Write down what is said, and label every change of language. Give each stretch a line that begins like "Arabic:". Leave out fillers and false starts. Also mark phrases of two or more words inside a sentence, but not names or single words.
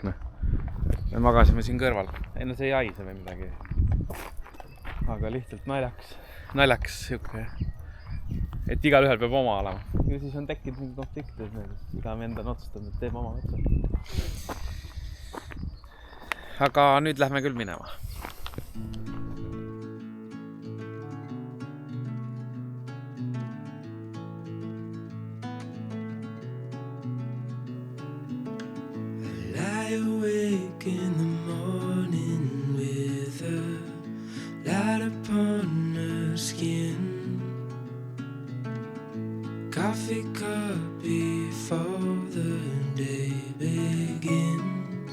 Estonian: Me magasime siin kõrval. Enne see ei haise või midagi. Aga lihtsalt naljaks siuke. Et igal ühel peab oma olema. Ja siis on tekkinud mingi konfliktid. Iga vend on otsustanud, et teeb oma vetsu. Aga nüüd lähme küll minema.
English: Awake in the morning with a light upon her skin, coffee cup before the day begins.